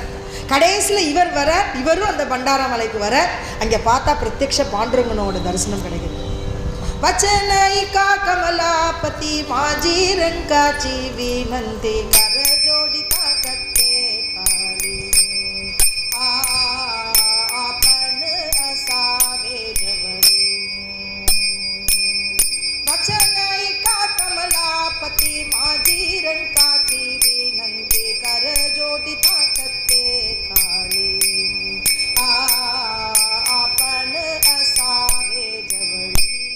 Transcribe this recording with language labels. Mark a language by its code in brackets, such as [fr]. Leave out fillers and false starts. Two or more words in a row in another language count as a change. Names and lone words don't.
[ta] கடைசியில் இவர் வர, இவரும் அந்த பண்டாரமலைக்கு வர, அங்கே பார்த்தா பிரத்யக்ஷ பாண்டுரங்கனோட தரிசனம் கிடைக்குது. [mr] वचनैका कमलापती माझी रंकाची विनंती कर जोडिता कत्ते काळी आपन असावे जवळी. वचनैका कमलापती माझी रंकाची विनंती कर जोडिता कत्ते काळी आपण असावे जवळी.